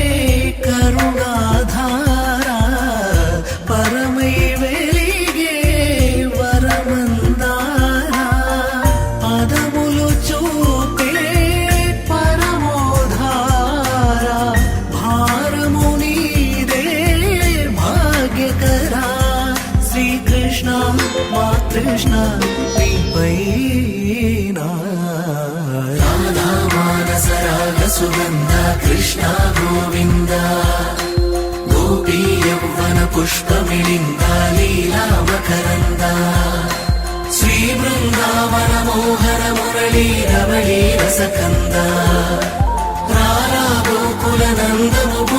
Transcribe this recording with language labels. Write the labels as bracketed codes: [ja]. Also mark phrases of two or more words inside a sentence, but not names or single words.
[te] కరుణాధార పరమై వెలిగే వరమందార పదములు చూపే పరమోధార భారముని [sa] कृष्ण राधा मानस राग सुगन्ध कृष्ण गोविन्द गोपी यौवन पुष्पमिलिन्द लीला मकरन्द श्री वृन्दावन मोहन मुरली रमणी रसकन्द रारा गोकुल नन्द